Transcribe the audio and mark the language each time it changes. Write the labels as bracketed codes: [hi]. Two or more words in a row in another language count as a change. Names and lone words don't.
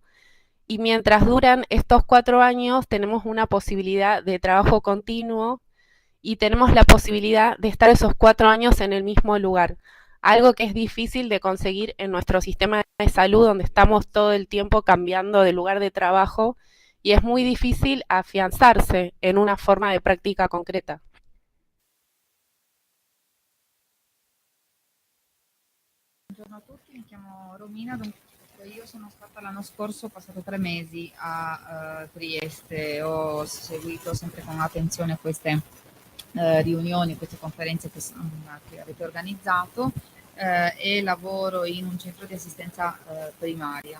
[es] Y mientras duran estos 4 años, tenemos una posibilidad de trabajo continuo y tenemos la posibilidad de estar esos 4 años en el mismo lugar. Algo que es difícil de conseguir en nuestro sistema de salud, donde estamos todo el tiempo cambiando de lugar de trabajo y es muy difícil afianzarse en una forma de práctica concreta. [it] Buongiorno a tutti, mi chiamo Romina, dunque io sono stata l'anno scorso, ho passato 3 mesi a Trieste, ho seguito sempre con attenzione queste riunioni, queste conferenze che avete organizzato e lavoro in un centro di assistenza primaria.